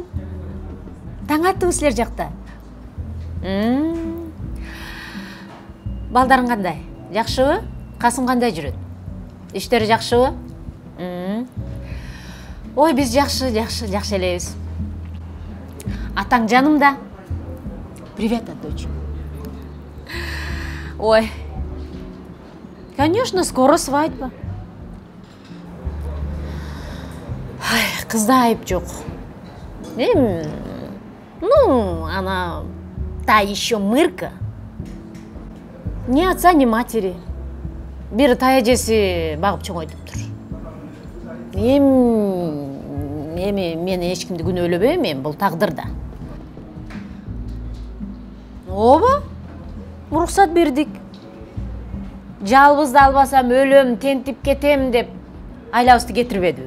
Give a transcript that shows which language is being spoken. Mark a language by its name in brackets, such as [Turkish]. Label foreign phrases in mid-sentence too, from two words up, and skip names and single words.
[Kyrgyz] Таң аттыңыз силер жакта? Балдарың кандай? Жакшыбы? Касым кандай жүрөт? Иштери жакшыбы? Ой, биз жакшы элебиз. Атаң жанымда. [Russian] Привет от дочь. Ой, конечно, скоро свадьба. [Kyrgyz] Кызда айып жок. [Russian] Ну, она та еще мырка. Ни отца, ни матери. [Kyrgyz] Бир тая эжеси багып чоңойтуптур. Мен эчкимди күнөөлөбөйм, мен бул тагдырда. Ооба? Уруксат бердик. Жалбызды албасам өлөм, тентип кетем деп айлабызды кетирбедиби?